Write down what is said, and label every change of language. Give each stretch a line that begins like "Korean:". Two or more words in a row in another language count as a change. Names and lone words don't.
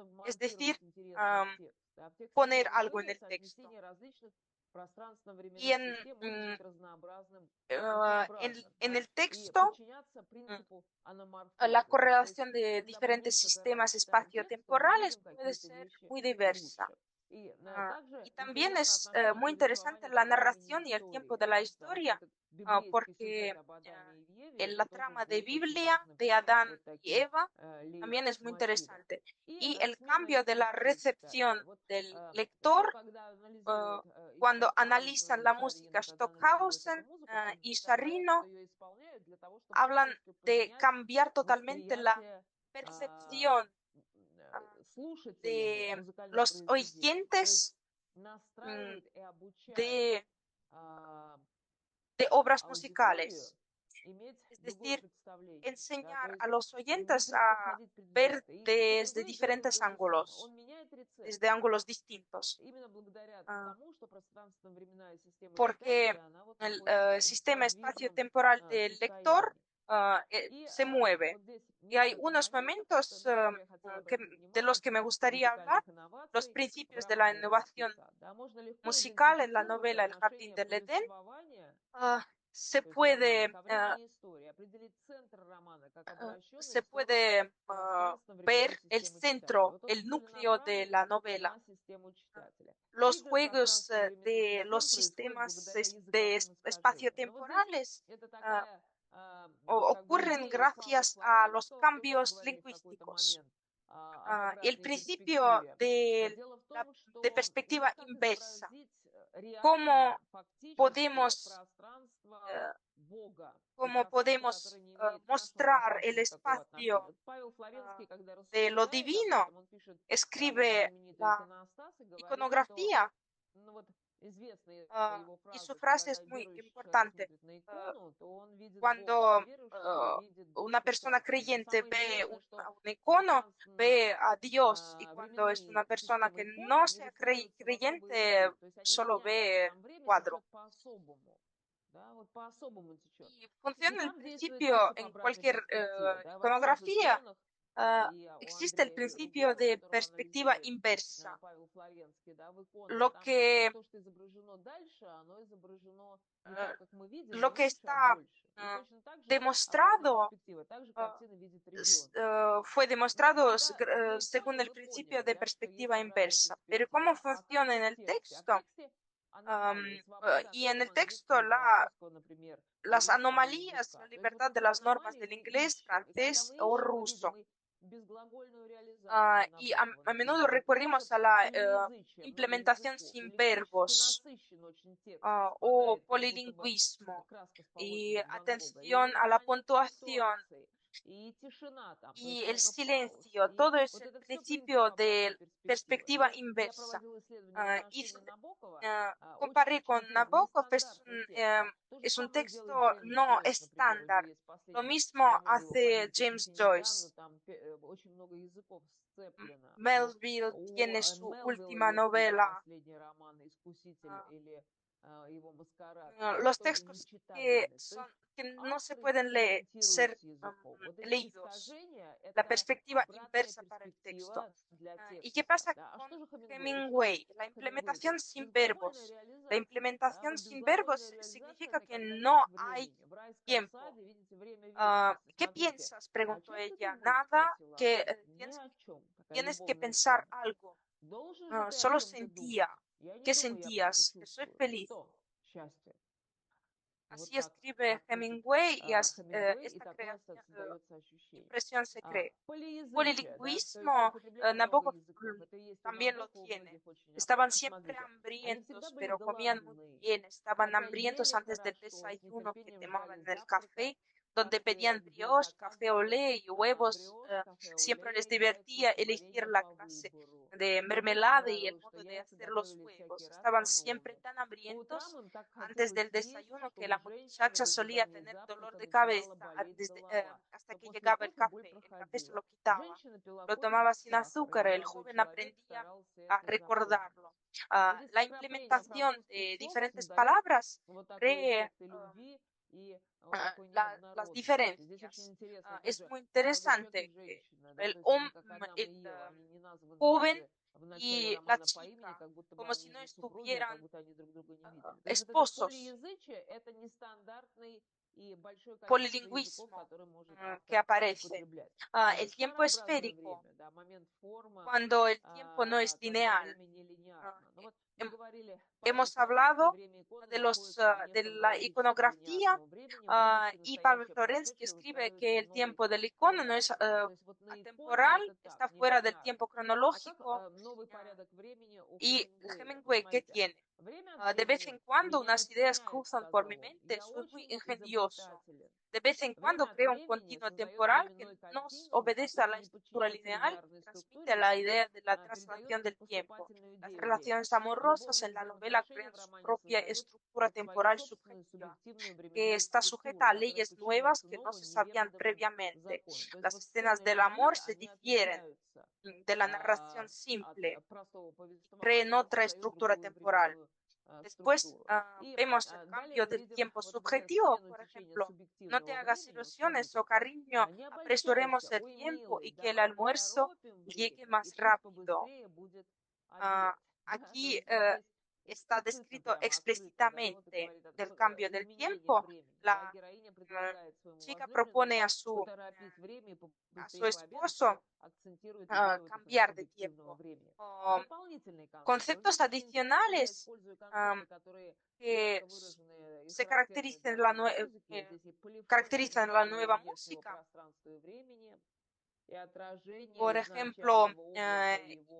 Spanish: es decir,
Russian: монтировать интересное в текст. А в тексте
Spanish: poner algo en
Russian: Хемингуэя
Spanish: el texto.
Russian: соотнесение различных
Spanish: Y
Russian: пространственно-временных систем может быть разнообразным и
Spanish: en,
Russian: разнообразным,
Spanish: en
Russian: да,
Spanish: el
Russian: и
Spanish: texto,
Russian: подчиняться mm, принципу
Spanish: la
Russian: аноморфозы, да, то есть
Spanish: correlación de
Russian: когда мы
Spanish: diferentes
Russian: близко
Spanish: sistemas
Russian: читаем текст, то мы
Spanish: espaciotemporales
Russian: видим
Spanish: puede
Russian: какие-то
Spanish: ser
Russian: вещи
Spanish: muy diversa.
Russian: лучше. И также
Spanish: Y también
Russian: интересно
Spanish: es
Russian: отношение
Spanish: muy interesante
Russian: повествования
Spanish: la
Russian: ко времени
Spanish: narración y el tiempo
Russian: истории,
Spanish: de la
Russian: да, потому что
Spanish: historia,
Russian: этот библейский
Spanish: porque
Russian: сюжет об Адаме и Еве,
Spanish: en
Russian: это
Spanish: la
Russian: тоже
Spanish: trama de
Russian: здесь очень
Spanish: Biblia
Russian: важным
Spanish: de Adán
Russian: вот
Spanish: y
Russian: таким
Spanish: Eva también es muy
Russian: лейтмотивом.
Spanish: interesante.
Russian: И
Spanish: Y el
Russian: смена
Spanish: cambio de la
Russian: рецепции
Spanish: recepción
Russian: читателя. Вот
Spanish: del
Russian: кто,
Spanish: lector
Russian: когда анализирует и
Spanish: cuando
Russian: Стокхаузен,
Spanish: analizan
Russian: и
Spanish: la música
Russian: Шарина, когда анализирует эту
Spanish: Stockhausen
Russian: музыку, то
Spanish: y
Russian: всегда говорят, что
Spanish: Sciarrino
Russian: ее исполняют для того, чтобы
Spanish: hablan
Russian: полностью
Spanish: de
Russian: поменять
Spanish: cambiar totalmente la
Russian: восприятие
Spanish: percepción
Russian: слушателями
Spanish: de
Russian: музыкальных
Spanish: los
Russian: произведений. То есть
Spanish: oyentes
Russian: настраивают и обучают
Spanish: de, а, de obras
Russian: аудиторию
Spanish: musicales.
Russian: иметь
Spanish: Es
Russian: другое
Spanish: decir,
Russian: представление. Да? То
Spanish: enseñar a
Russian: есть
Spanish: los
Russian: не
Spanish: oyentes a
Russian: подходить
Spanish: ver
Russian: предвзято. И
Spanish: desde
Russian: Хемингуэй делает
Spanish: diferentes
Russian: то же самое.
Spanish: ángulos,
Russian: Он меняет
Spanish: desde
Russian: рецепцию.
Spanish: ángulos distintos,
Russian: Именно благодаря тому, что пространственно-временная система
Spanish: porque
Russian: читателя, она вот
Spanish: el
Russian: находится в таком
Spanish: sistema
Russian: подвижном
Spanish: espaciotemporal del lector
Russian: состоянии. И
Spanish: se mueve.
Russian: вот здесь
Spanish: Y hay
Russian: несколько
Spanish: unos
Russian: моментов,
Spanish: momentos
Russian: на которые я хотела обратить
Spanish: de los
Russian: внимание,
Spanish: que me
Russian: принцип
Spanish: gustaría hablar,
Russian: музыкальных
Spanish: los
Russian: инноваций в
Spanish: principios de la
Russian: романе «Райский
Spanish: innovación
Russian: сад». Да, можно легко
Spanish: musical en la
Russian: идентифицировать
Spanish: novela El Jardín
Russian: отношение
Spanish: del Edén.
Russian: повествования,
Spanish: Se
Russian: то есть романа,
Spanish: puede,
Russian: ко времени истории, определить центр романа как обращенной
Spanish: se
Russian: в сторону
Spanish: puede
Russian: пространственно-временной
Spanish: ver el
Russian: системы читателя.
Spanish: centro,
Russian: Вот он
Spanish: el núcleo de
Russian: целенаправлен
Spanish: la novela.
Russian: на систему читателя.
Spanish: Los
Russian: Игры
Spanish: juegos
Russian: пространственно-временных
Spanish: de los
Russian: систем происходят
Spanish: sistemas
Russian: благодаря языковым искажениям. Но вот здесь
Spanish: espaciotemporales
Russian: это такая как бы
Spanish: ocurren
Russian: идея Павла
Spanish: gracias a los
Russian: Флоренского, о котором
Spanish: cambios
Russian: говорили в какой-то
Spanish: lingüísticos.
Russian: момент, об
Spanish: Y el
Russian: обратной
Spanish: principio
Russian: перспективе.
Spanish: de,
Russian: Дело в
Spanish: la,
Russian: том,
Spanish: de
Russian: что
Spanish: perspectiva
Russian: как
Spanish: inversa,
Russian: изобразить
Spanish: cómo
Russian: реально, фактически
Spanish: podemos,
Russian: пространство eh, Бога и
Spanish: cómo
Russian: пространство,
Spanish: podemos
Russian: которое не имеет к нашему
Spanish: mostrar el
Russian: пространству никакого отношения.
Spanish: espacio
Russian: Вот Павел Флоренский, когда
Spanish: de lo
Russian: рассуждает об
Spanish: divino,
Russian: этом, он пишет про вот
Spanish: escribe
Russian: знаменитый
Spanish: la
Russian: иконостас и говорит, что
Spanish: iconografía
Russian: ну вот
Spanish: Y su
Russian: фраза, что
Spanish: frase
Russian: когда
Spanish: es muy
Russian: верующий человек
Spanish: importante.
Russian: смотрит на Ah, икону, то он видит Бога, а
Spanish: Cuando
Russian: неверующий видит
Spanish: una persona
Russian: прекрасное. И
Spanish: creyente
Russian: самое
Spanish: ve
Russian: интересное, что
Spanish: un icono,
Russian: согласно
Spanish: ve a Dios, y cuando es una
Russian: временные
Spanish: persona que
Russian: системы икон,
Spanish: no
Russian: они
Spanish: sea
Russian: выстраиваются в особые
Spanish: creyente,
Russian: слои. То есть они
Spanish: solo
Russian: меняют
Spanish: ve
Russian: сам время,
Spanish: cuadro.
Russian: течет по-особому. Да, вот по-особому течет.
Spanish: Y
Russian: И
Spanish: funciona el
Russian: там действует
Spanish: principio
Russian: принцип
Spanish: en
Russian: обратной
Spanish: cualquier
Russian: перспективы. Да, во всех
Spanish: iconografía.
Russian: иконах, ah, и у
Spanish: Existe el
Russian: Андрея
Spanish: principio
Russian: Рублева,
Spanish: de
Russian: которого
Spanish: perspectiva
Russian: анализирует
Spanish: inversa.
Russian: Павел Флоренский, да, в иконах,
Spanish: Lo
Russian: там
Spanish: que,
Russian: то, что изображено дальше, оно изображено не ah, так, как мы видим,
Spanish: lo
Russian: не
Spanish: que
Russian: лучше, а
Spanish: está
Russian: больше. И точно так же обратная
Spanish: demostrado
Russian: перспектива. Также картина видит ребенок.
Spanish: fue
Russian: Но
Spanish: demostrado
Russian: когда на
Spanish: según
Russian: иконе
Spanish: el
Russian: вы
Spanish: principio
Russian: поняли,
Spanish: de
Russian: да, что есть
Spanish: perspectiva
Russian: обратная
Spanish: inversa. Pero ¿cómo
Russian: перспектива. А как
Spanish: funciona en
Russian: в
Spanish: el
Russian: тексте? А в
Spanish: texto?
Russian: тексте аномалии,
Spanish: Y
Russian: свобода
Spanish: en el
Russian: форм
Spanish: texto,
Russian: английского, французского, например, и
Spanish: las
Russian: русского
Spanish: anomalías,
Russian: языка.
Spanish: la
Russian: То есть
Spanish: libertad
Russian: вот
Spanish: de
Russian: эти
Spanish: las normas
Russian: аномалии
Spanish: del
Russian: мы
Spanish: inglés,
Russian: ищем. И когда
Spanish: francés
Russian: мы
Spanish: o
Russian: ищем, мы
Spanish: ruso.
Russian: видим и безглагольную реализацию
Spanish: Y a,
Russian: Набокова,
Spanish: a menudo
Russian: например. Мы
Spanish: recurrimos
Russian: получаем
Spanish: a la
Russian: полиязычие, много
Spanish: implementación
Russian: языков, и
Spanish: sin
Russian: лексически
Spanish: verbos
Russian: насыщен очень текст,
Spanish: o
Russian: совпадает, как будто бы
Spanish: polilingüismo
Russian: краска с
Spanish: y
Russian: полотнищ Ван Гога, и
Spanish: atención a la
Russian: понимание
Spanish: puntuación
Russian: ситуации, и тишина там, то
Spanish: y
Russian: есть
Spanish: el
Russian: много пауз.
Spanish: silencio.
Russian: И
Spanish: Todo es
Russian: вот
Spanish: el
Russian: это все принцип
Spanish: principio
Russian: обратной
Spanish: de
Russian: перспективы.
Spanish: perspectiva
Russian: Ну, я
Spanish: inversa.
Russian: проводила исследование в
Spanish: Y
Russian: отношении Набокова,
Spanish: comparé con
Russian: очень интересно,
Spanish: Nabokov,
Russian: нестандартный текст. То же
Spanish: es un
Russian: самое делает
Spanish: texto
Russian: Джеймс
Spanish: no
Russian: Джойс, например, у него
Spanish: estándar.
Russian: есть
Spanish: Lo
Russian: последний
Spanish: mismo
Russian: роман его
Spanish: hace
Russian: «Фамилька
Spanish: James
Russian: Финифиниган», но
Spanish: Joyce.
Russian: там очень много языков сцеплено. Да?
Spanish: Melville
Russian: У
Spanish: tiene su
Russian: Мелвилла
Spanish: última
Russian: есть его
Spanish: novela.
Russian: последний роман «Искуситель» или его «Маскарад»,
Spanish: Los
Russian: тоже
Spanish: textos que,
Russian: нечитабельный. То
Spanish: son,
Russian: есть
Spanish: que no se
Russian: авторы
Spanish: pueden
Russian: экспериментируют
Spanish: ser
Russian: с языком. Вот эти
Spanish: leídos.
Russian: искажения–
Spanish: La
Russian: это
Spanish: perspectiva
Russian: обратная
Spanish: inversa para el texto.
Russian: перспектива для
Spanish: ¿Y qué
Russian: текста.
Spanish: pasa
Russian: Да? А
Spanish: con
Russian: что же Хемингуэй? Вот что
Spanish: Hemingway? La
Russian: Хемингуэй
Spanish: implementación
Russian: делает?
Spanish: sin
Russian: Безглагольная
Spanish: verbos. La
Russian: реализация. Да?
Spanish: implementación
Russian: Вот
Spanish: sin
Russian: безглагольная
Spanish: verbos
Russian: реализация–
Spanish: significa
Russian: это
Spanish: que
Russian: когда
Spanish: no
Russian: нет
Spanish: hay
Russian: времени. В райском
Spanish: tiempo.
Russian: саде, видите, время вечности.
Spanish: ¿Qué
Russian: Смотрите.
Spanish: piensas?
Russian: О
Spanish: Preguntó
Russian: чем ты
Spanish: ella.
Russian: думаешь?
Spanish: Nada,
Russian: Спросила
Spanish: que
Russian: она. Ни о чем. Такая
Spanish: tienes que
Russian: любовная
Spanish: pensar
Russian: тема.
Spanish: algo.
Russian: Должен же ты о
Spanish: Solo
Russian: чем-то
Spanish: sentía.
Russian: думать. Я не
Spanish: ¿Qué
Russian: думаю, я просто
Spanish: sentías? Que soy
Russian: чувствую.
Spanish: feliz.
Russian: Что? Счастье. Вот
Spanish: Así
Russian: так,
Spanish: escribe
Russian: так пишет
Spanish: Hemingway y
Russian: Хемингуэй, и
Spanish: esta
Russian: такое создается ощущение.
Spanish: impresión se cree.
Russian: Полиязычие, да, то есть
Spanish: Polilingüismo,
Russian: употребление много
Spanish: Nabokov
Russian: языков. Это и есть у
Spanish: también lo
Russian: Набокова, у
Spanish: tiene.
Russian: многих очень
Spanish: Estaban
Russian: авторов.
Spanish: siempre
Russian: Посмотрите, они всегда
Spanish: hambrientos,
Russian: были
Spanish: pero comían muy
Russian: голодны,
Spanish: bien. Estaban
Russian: хотя
Spanish: hambrientos
Russian: ели
Spanish: antes del
Russian: хорошо, с
Spanish: desayuno que
Russian: нетерпением ждали
Spanish: tomaban en el
Russian: завтрака,
Spanish: café, donde
Russian: кафе,
Spanish: pedían
Russian: где
Spanish: brioche,
French: café au
Russian: заказывали
Spanish: lait y huevos.
Russian: брioш, кафе
Spanish: Siempre les
Russian: олей, яйца
Spanish: divertía
Russian: с
Spanish: elegir
Russian: вареньем
Spanish: la
Russian: по
Spanish: clase
Russian: выбору.
Spanish: de
Russian: Им очень
Spanish: mermelada y el
Russian: нравилось, что
Spanish: modo de
Russian: яйца
Spanish: hacer los
Russian: готовили всякий
Spanish: huevos.
Russian: раз
Spanish: Estaban siempre
Russian: по-новому.
Spanish: tan
Russian: По утрам
Spanish: hambrientos
Russian: им так
Spanish: antes
Russian: хотелось
Spanish: del
Russian: есть,
Spanish: desayuno
Russian: что
Spanish: que
Russian: у
Spanish: la
Russian: женщины в
Spanish: muchacha solía
Russian: ожидании
Spanish: tener dolor
Russian: завтрака
Spanish: de
Russian: начинала
Spanish: cabeza
Russian: болеть
Spanish: desde,
Russian: голова.
Spanish: hasta
Russian: Но
Spanish: que
Russian: после
Spanish: llegaba el
Russian: кофе боль
Spanish: café. El café se
Russian: проходила.
Spanish: lo quitaba.
Russian: Женщина пила
Spanish: Lo
Russian: кофе
Spanish: tomaba
Russian: без
Spanish: sin
Russian: сахара, и
Spanish: azúcar. El
Russian: молодой
Spanish: joven
Russian: человек
Spanish: aprendía
Russian: старался
Spanish: a
Russian: это запомнить.
Spanish: recordarlo.
Russian: Или
Spanish: La
Russian: сокрапление
Spanish: implementación
Russian: французских
Spanish: de
Russian: слов
Spanish: diferentes
Russian: создает
Spanish: palabras
Russian: вот такой
Spanish: cree
Russian: эффект и любви, и вот такой
Spanish: las
Russian: неоднородности. Здесь очень
Spanish: diferencias.
Russian: интересно
Spanish: Es
Russian: тоже
Spanish: muy
Russian: молодой человек и
Spanish: interesante que
Russian: женщина, да,
Spanish: el,
Russian: то есть они hom- как Адам
Spanish: el
Russian: и Ева, они не названы
Spanish: joven
Russian: даже в начале
Spanish: y la
Russian: романа по имени,
Spanish: chica,
Russian: как будто бы
Spanish: como si
Russian: они
Spanish: no
Russian: не супруги, а как
Spanish: estuvieran
Russian: будто они друг друга не видели. То есть вот это
Spanish: esposos.
Russian: полиязычие– это нестандартный и большое количество языков,
Spanish: Polilingüismo
Russian: которые может
Spanish: que
Russian: автор
Spanish: aparece.
Russian: употреблять.
Spanish: El tiempo
Russian: Шарообразное
Spanish: esférico,
Russian: время, да, момент форма,
Spanish: cuando el tiempo no es
Russian: когда
Spanish: lineal.
Russian: время не Ah, линеарно. Ну вот мы hem- говорили, Павел
Spanish: Hemos
Russian: Флоренский,
Spanish: hablado
Russian: время иконы
Spanish: de
Russian: находится в
Spanish: de
Russian: неком
Spanish: la
Russian: логическом
Spanish: iconografía
Russian: линеарного времени, будущее,
Spanish: y Pablo
Russian: настоящее,
Spanish: Florensky
Russian: прошедшее
Spanish: escribe
Russian: выстраиваются
Spanish: que
Russian: в
Spanish: el
Russian: новый
Spanish: tiempo del icono no es
Russian: порядок. Да? То есть вот на иконе
Spanish: atemporal,
Russian: это так,
Spanish: está fuera del
Russian: нелинеарно.
Spanish: tiempo
Russian: А как
Spanish: cronológico.
Russian: новый ah, порядок времени у
Spanish: Y
Russian: Хемингуэя?
Spanish: Hemingway, ¿qué
Russian: Смотрите,
Spanish: tiene?
Russian: время от
Spanish: De vez
Russian: времени
Spanish: en cuando
Russian: меня
Spanish: unas ideas
Russian: осеняет,
Spanish: cruzan por mi
Russian: сказал он.
Spanish: mente,
Russian: Я
Spanish: soy muy
Russian: очень
Spanish: ingenioso.
Russian: изобретателен.
Spanish: De vez en cuando
Russian: Время от
Spanish: creo un
Russian: времени
Spanish: continuo
Russian: создает
Spanish: temporal que
Russian: временной
Spanish: nos
Russian: континуум,
Spanish: obedece a
Russian: который
Spanish: la
Russian: не
Spanish: estructura
Russian: подчиняется
Spanish: lineal que
Russian: линеарной
Spanish: transmite
Russian: структуре
Spanish: la idea de la
Russian: передает
Spanish: traslación del tiempo.
Russian: поступательную
Spanish: Las
Russian: идею времени.
Spanish: relaciones amorosas
Russian: Любовные
Spanish: en la novela
Russian: взаимоотношения
Spanish: crean
Russian: в
Spanish: su
Russian: романе
Spanish: propia
Russian: создают
Spanish: estructura
Russian: свою
Spanish: temporal
Russian: собственную
Spanish: subjetiva,
Russian: субъективную
Spanish: que
Russian: временную
Spanish: está
Russian: структуру,
Spanish: sujeta a
Russian: которая
Spanish: leyes nuevas
Russian: подчиняется
Spanish: que no
Russian: новым
Spanish: se sabían
Russian: неведомым
Spanish: previamente.
Russian: законам. То есть
Spanish: Las
Russian: вот
Spanish: escenas
Russian: сцены
Spanish: del
Russian: аномалии,
Spanish: amor se
Russian: они
Spanish: difieren
Russian: отличаются
Spanish: de la narración
Russian: от
Spanish: simple
Russian: простого
Spanish: y creen
Russian: повествования и
Spanish: otra
Russian: создают
Spanish: estructura
Russian: другую
Spanish: temporal.
Russian: временную
Spanish: Después
Russian: структуру. И
Spanish: vemos el
Russian: далее
Spanish: cambio
Russian: мы
Spanish: del
Russian: видим,
Spanish: tiempo
Russian: вот, например,
Spanish: subjetivo,
Russian: смену
Spanish: por
Russian: течения
Spanish: ejemplo, no te
Russian: субъективного
Spanish: hagas
Russian: времени. Вот
Spanish: ilusiones, oh
Russian: смотрите,
Spanish: cariño,
Russian: не
Spanish: apresuremos
Russian: обольщайся,
Spanish: el
Russian: ой,
Spanish: tiempo
Russian: милый,
Spanish: y que el
Russian: давай
Spanish: almuerzo
Russian: поторопим
Spanish: llegue
Russian: время, и
Spanish: más
Russian: пусть
Spanish: rápido.
Russian: побыстрее будет обед. Да, то
Spanish: Aquí
Russian: есть вот здесь
Spanish: está
Russian: эксплицитно,
Spanish: descrito
Russian: прямо открыто, да, вот и
Spanish: explícitamente
Russian: говорит о
Spanish: del cambio del
Russian: изменениях
Spanish: tiempo.
Russian: времени, да,
Spanish: La
Russian: героиня предлагает своему
Spanish: chica
Russian: возлюбленному
Spanish: propone
Russian: поторопить время и
Spanish: a su
Russian: побыстрее пообедать, что
Spanish: esposo
Russian: акцентирует идею вот этого
Spanish: cambiar de
Russian: субъективного
Spanish: tiempo.
Russian: времени. Um, Дополнительный концепт. Вот
Spanish: Conceptos
Russian: здесь очень интересно, я
Spanish: adicionales
Russian: использую um, концепты, которые
Spanish: que
Russian: ярко выражены и
Spanish: se
Russian: характерны
Spanish: caracterizan
Russian: для
Spanish: en la,
Russian: новой музыки. Здесь и полифония,
Spanish: caracterizan en la
Russian: внимание
Spanish: nueva
Russian: внешнего
Spanish: música.
Russian: пространства и времени, и отражение
Spanish: Por ejemplo,
Russian: изначального образа и его